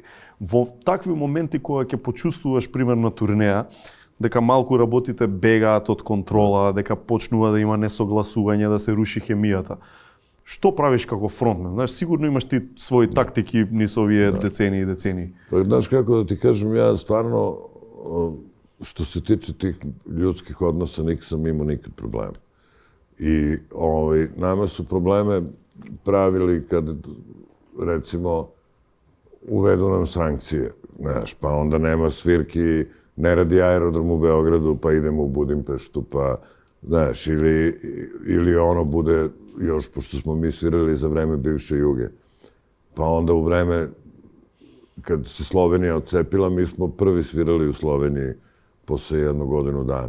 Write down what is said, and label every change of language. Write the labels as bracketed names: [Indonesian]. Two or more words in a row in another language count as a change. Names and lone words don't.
[Macedonian] Во такви моменти кога ќе почувствуваш примерно турнеја, дека малку работите бегаат од контрола, дека почнува да има несогласување, да се руши хемијата. Што правиш како фронтмен? Знаеш, сигурно имаш ти своји тактики низ овие децении и децении. [Serbian] Знаеш како да ти кажем, ја стварно, што се тиче тих ljudskih odnosa, nisam imao nikad problema. I nama su probleme pravili kad, recimo, uvedu nam sankcije, znaš, pa onda nema svirki, ne radi aerodrom u Beogradu, pa idemo u Budimpeštu, pa, znaš, ili ono bude, još pošto smo mi svirali za vreme bivše Juge, pa onda u vreme kad se Slovenija odcepila, mi smo prvi svirali u Sloveniji posle 1 godinu dana.